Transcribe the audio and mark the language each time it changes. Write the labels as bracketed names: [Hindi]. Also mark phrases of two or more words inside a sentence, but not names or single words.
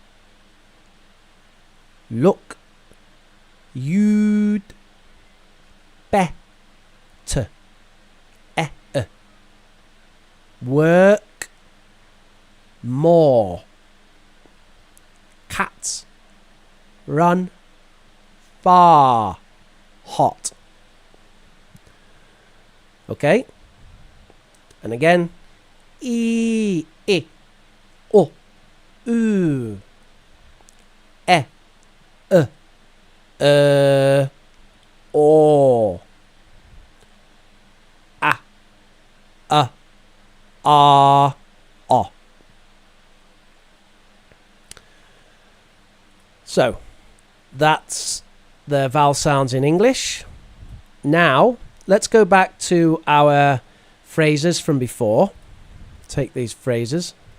[English] Look. You'd better work more. Cats run far. Hot. Okay? And again. E, o, u, e, o, a, o. So, that's the vowel sounds in English. Now, let's go back to our phrases from before. Take these phrases.